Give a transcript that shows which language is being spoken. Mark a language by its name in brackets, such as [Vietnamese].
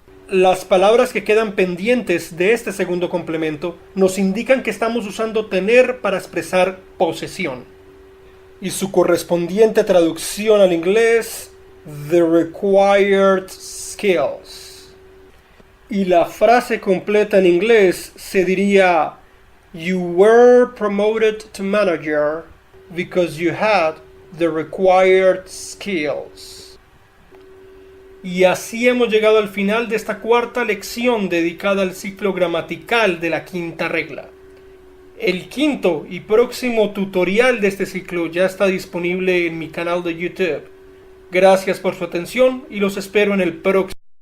[Spanish] Las palabras que quedan pendientes de este segundo complemento nos indican que estamos usando tener para expresar posesión. Y su correspondiente traducción al inglés, [English] the required skills. [Spanish] Y la frase completa en inglés se diría, [English] you were promoted to manager because you had the required skills. [Spanish] Y así hemos llegado al final de esta cuarta lección dedicada al ciclo gramatical de la quinta regla. El quinto y próximo tutorial de este ciclo ya está disponible en mi canal de YouTube. Gracias por su atención y los espero en el próximo.